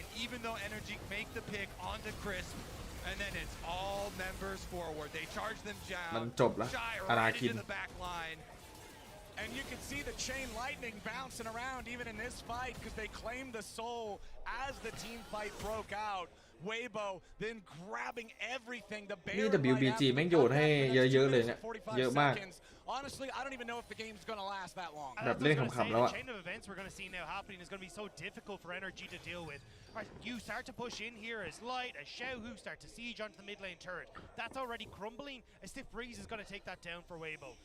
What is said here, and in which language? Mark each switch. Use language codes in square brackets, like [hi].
[en] Even though NRG make the pick onto Crisp, and then it's all members forward. They charge them down. [th] มันจบแล้ว [en] Gyro [th] อารา [en] right [th] คิน [en] into the back line. And you can see the chain lightning bouncing around even in this fight because they claimed the soul as the team fight broke out. Weibo then grabbing everything. The [th] นี่ WBG แม่งโยนให้เยอะๆเลยเนี่ยเยอะมาก [en] Honestly, I don't even know if the game's going to last that long. [th] แบบเล่นขำๆแล้วอะ [en] The chain of events we're going to see now happening is going to be so difficult for NRG to deal with. Right, you start to push in here as Light, as Xiaohu start to siege onto the mid lane turret. That's already crumbling. A Stiff Breeze is going to take that down for Weibo.